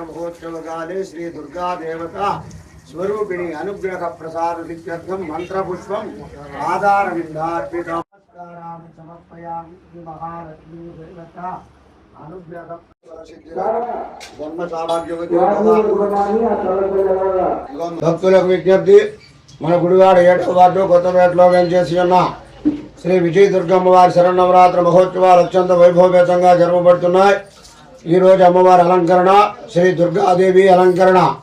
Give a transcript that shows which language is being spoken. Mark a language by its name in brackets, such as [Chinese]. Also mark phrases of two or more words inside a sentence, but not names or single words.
[Sanskrit] महोत्सव काले श्री दुर्गा देवता स्वरूपिणी अनुग्रह प्रसाद सिद्ध्यर्थम मंत्र पुष्पम आधारविंदार्पितम् नमस्कारामि समर्पयामि महालक्ष्मी देवता अनुग्रह जन्म सौभाग्यवती [Telugu] భక్తులకు విజ్ఞప్తి మన గుడివాడ 7వ వార్డు కొత్తపేటలో వేంచేసి ఉన్న శ్రీ విజయ దుర్గమ్మ వారి శరన్నవరాత్రి మహోత్సవాలు అత్యంత వైభవపేతంగా జరపబడుతున్నాయి. ఈరోజు అమ్మవారి అలంకరణ శ్రీ దుర్గాదేవి అలంకరణ.